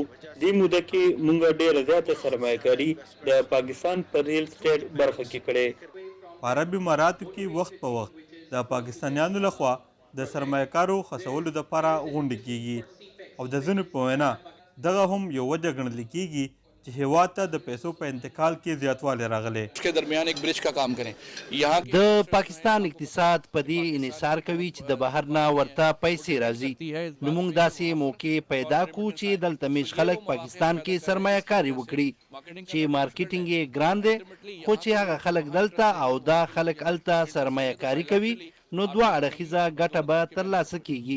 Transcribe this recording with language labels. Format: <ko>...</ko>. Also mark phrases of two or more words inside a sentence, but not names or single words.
<ps>دې موده کې موږ ډېره زیاته سرمایه‌کاري د پاکستان په</ps> <en>real estate</en> <ps>برخه کې کړې. په عرب اماراتو کې وخت په وخت د پاکستانیانو لخوا د سرمایه‌کارو خصولو دپاره غونډې کیږي او د ځینو په وینا دغه هم یو وجه ګڼل کیږي چې هیواد ته د پیسو په انتقال کې زیاتوالی راغلی.</ps> <ur>کے درمیان ایک برج کا کام کریں. یہاں</ur> <ps>د پاکستان اقتصاد په دې انحصار کوي چې د بهر نه ورته پیسې راځي. نو موږ داسې موقع پیدا کړو چې دلته میش خلک پاکستان کې سرمایه‌کاري وکړي چې مارکیټینګ یې ګران دی، خو چې هغه خلک دلته او دا خلک هلته سرمایه‌کاري کوي، نو دوه اړخیزه ګټه به ترلاسه کیږي.</ps>